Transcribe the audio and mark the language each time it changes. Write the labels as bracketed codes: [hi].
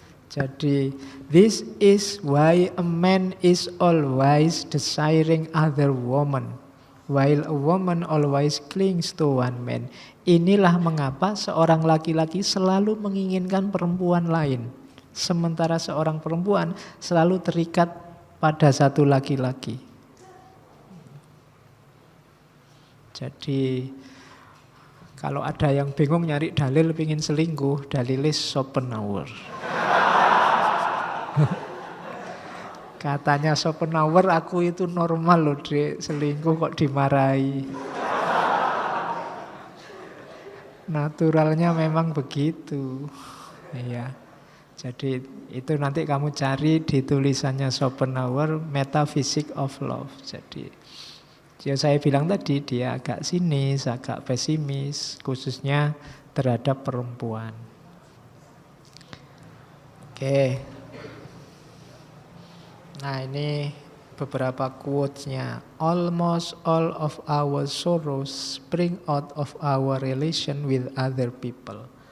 [en] Jadi this is why a man is always desiring other woman, while a woman always clings to one man. [id] Inilah mengapa seorang laki-laki selalu menginginkan perempuan lain, sementara seorang perempuan selalu terikat pada satu laki-laki. Jadi kalau ada yang bingung nyari dalil pingin selingkuh, dalilnya Schopenhauer. Katanya Schopenhauer, aku itu normal loh Dek, selingkuh kok dimarahi. Naturalnya memang begitu. Iya. Jadi itu nanti kamu cari di tulisannya Schopenhauer, Metaphysics of Love. Jadi ya saya bilang tadi dia agak sinis, agak pesimis, khususnya terhadap perempuan. Oke. Nah ini beberapa quotes-nya. [en] Almost all of our sorrows spring out of our relation with other people.